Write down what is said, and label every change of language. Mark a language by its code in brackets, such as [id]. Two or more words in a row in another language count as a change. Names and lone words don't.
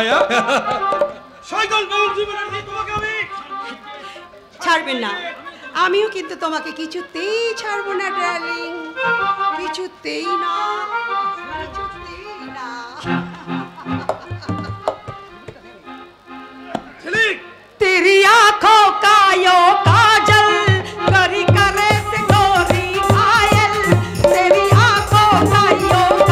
[bn] শয়তান বাবুজি ব্যানার্জি, তোমাকে আমি ছাড়বেন না। আমিও কিন্তু তোমাকে কিছুতেই ছাড়বো না ডার্লিং, কিছুতেই না, কিছুতেই না। ঝিলিক, [bgc] तेरी आंखों का यो काजल करी करे से गोरी घायल, तेरी आंखों का यो